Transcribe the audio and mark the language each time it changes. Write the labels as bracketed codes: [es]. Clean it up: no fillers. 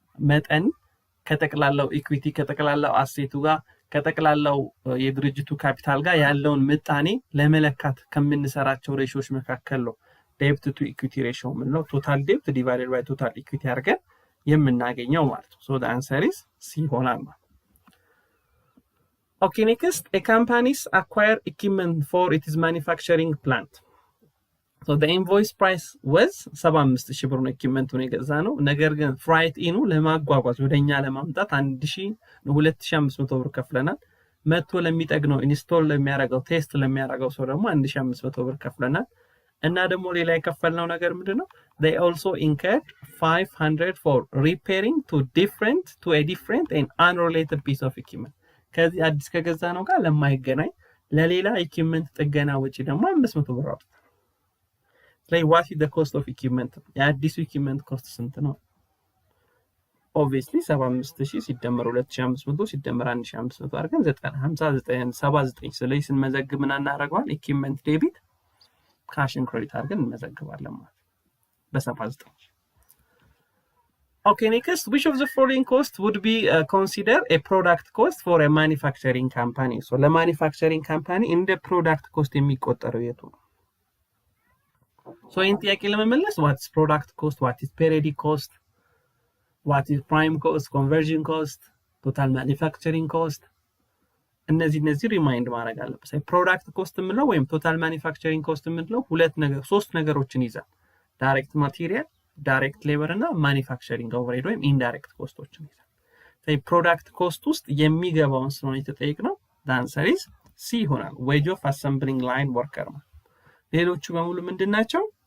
[am] መጠን ከተቀላላው ኢኩዊቲ ከተቀላላው አሴቱ ጋር ከተቀላላው የድርጅቱ ካፒታል ጋር ያለውን ምጣኔ ለመለካት ከምንሰራቸው ሬሾዎች መካከል ነው debt to equity ratio ምንለው [en] total debt divided by total equity [am] አድርገን የምናገኘው ማለት ነው [en] so the answer is C [am] ይሆናል ማለት [en] Okay, next, a companies acquire equipment for its manufacturing plant. So the invoice price was 75,000 [am] ብር ነው equipmentውን የገዛ ነው። ነገር ግን ፍራይት ኢኑ ለማጓጓዝ ወደኛ ለማምጣት 2500 ብር ከፍለናል። መጥቶ ለሚጠግነው ኢንስቶል ለሚያደርገው ቴስት ለሚያደርገው ሰው ደግሞ 1500 ብር ከፍለናል። እና ደግሞ ሌላ የከፈልነው ነገር ምንድነው? [en] they also incurred 500 for repairing to a different and unrelated piece of equipment. [am] ከዚህ አዲስ ከገዛ ነው ጋር ለማይገናኝ ለሌላ ኢኩዊፕመንት ጥገና ወጪ ደግሞ 500 ብር አውጥተናል። ስለዚህ [en] what is the cost of equipment? [am] የአዲሱ ኢኩዊፕመንት ኮስት ስንት ነው? obviously 75,000 ሲደመር 2500 ሲደመር 1500 አድርገን 59 ስለዚህ ስንመዘግብ ምን እናደርገዋለን? ኢኩዊፕመንት ዴቢት ካሽን ክሬዲት አድርገን እንመዘግባለን ማለት በ79። [en] Okay, next, which of the following costs would be considered a product cost for a manufacturing company? [am] So the manufacturing company in the product cost የሚቆጠረው የቱ ነው? [en] So in [am] ጥያቄ ለመመለስ [en] what is product cost, what is periodic cost, what is prime cost, conversion cost, total manufacturing cost, [am] እነዚህ ሪማይንድ ማድረግ አለበት። ፕሮዳክት ኮስት የምንለው ወይም ቶታል ማኒፋክቸሪንግ ኮስት የምንለው ሶስት ነገሮችን ይዛል። ዳይሬክት ማቴሪያል፣ ዳይሬክት ሌበር እና ማኒፋክቸሪንግ ኦቨርሄድ ወይም ኢንዳይሬክት ኮስቶችን ይዛል። ስለዚህ ፕሮዳክት ኮስት ውስጥ የሚገባውን ስለሆነ የተጠየቅነው አንሰር ኢዝ ሲ ይሆናል። ዌጅ ኦፍ አሰምብሊንግ ላይን ወርከር ነው። ሌሎቹ በሙሉ ምንድናቸው?